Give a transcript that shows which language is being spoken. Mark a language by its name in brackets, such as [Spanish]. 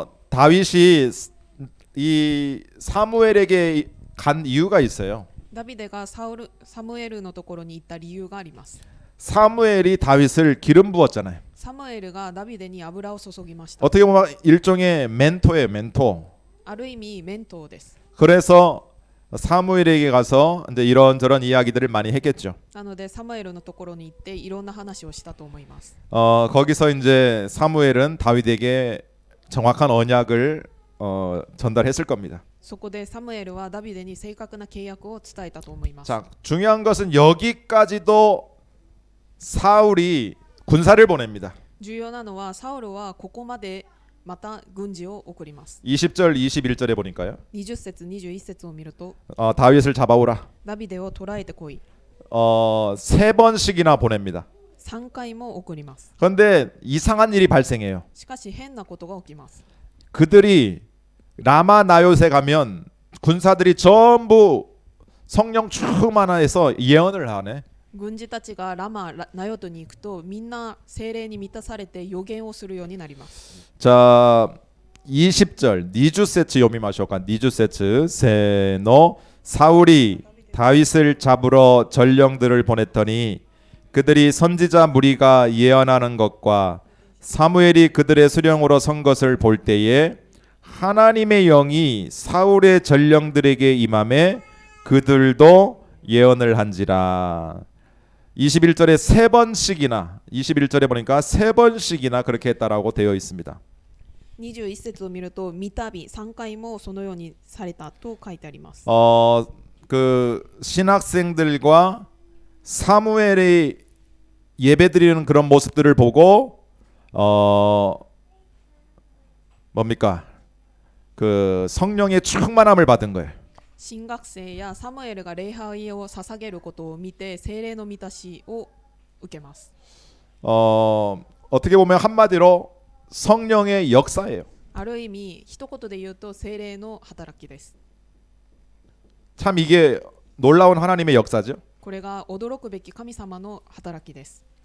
[Korean] 다윗이 이 사무엘에게 간 이유가 있어요. [Japanese] ダビデがサムエルのところに行った理由があります。 [Korean] 사무엘이 다윗을 기름 부었잖아요. [Japanese] サムエルがダビデに油を注ぎました。 [Korean] 어떻게 보면 일종의 멘토예요, 멘토. [Japanese] ある意味メントーです。 [Korean] 그래서 사무엘에게 가서 이제 이런저런 이야기들을 많이 했겠죠. [Japanese] なのでサムエルのところに行っていろんな話をしたと思います。 [Korean] 거기서 이제 사무엘은 다윗에게 정확한 언약을 전달했을 겁니다. [Japanese] そこでサムエルはダビデに正確な契約を伝えたと思います。 [Korean] 자, 중요한 것은 여기까지도 사울이 군사를 보냅니다. [Japanese] 重要なのはサウルはここまでまた軍事を送ります。 [Korean] 20절, 21절에 보니까요. [Japanese] 20節21節を見ると [Korean] 다윗을 잡아오라. [Japanese] ダビデを捕らえてこい。 [Korean] 3번씩이나 보냅니다. [Japanese] 3回も送ります。 [Korean] 그런데 이상한 일이 발생해요. [Japanese] しかし変なことが起きます。 [Korean] 그들이 라마 나요세 가면 군사들이 전부 성령 충만해서 예언을 하네. [Japanese] 軍事たちがラマナヨトに行くとみんな聖霊に満たされて予言をするようになります。 [Korean] 자, 20절 니주세츠 요미마쇼까 니주세츠 세노 사울이 다윗을 잡으러 전령들을 보냈더니 그들이 선지자 무리가 예언하는 것과 사무엘이 그들의 수령으로 선 것을 볼 때에 하나님의 영이 사울의 전령들에게 임함에 그들도 예언을 한지라. 21절에 세 번씩이나 21절에 보니까 세 번씩이나 그렇게 했다라고 되어 있습니다. [Japanese] 21節を見ると三度3回もそのようにされたと書いてあります。 [Korean] 그 신학생들과 사무엘이 예배드리는 그런 모습들을 보고 뭡니까? 그 성령의 충만함을 받은 거예요. [Japanese] 新学生やサムエルが礼拝を捧げることを見て聖霊の満たしを受けます。 [Korean] 어떻게 보면 한마디로 성령의 역사예요. [Japanese] ある意味一言で言うと聖霊の働きです。 [Korean] 참 이게 놀라운 하나님의 역사죠. [Japanese] これが驚くべき神様の働きです。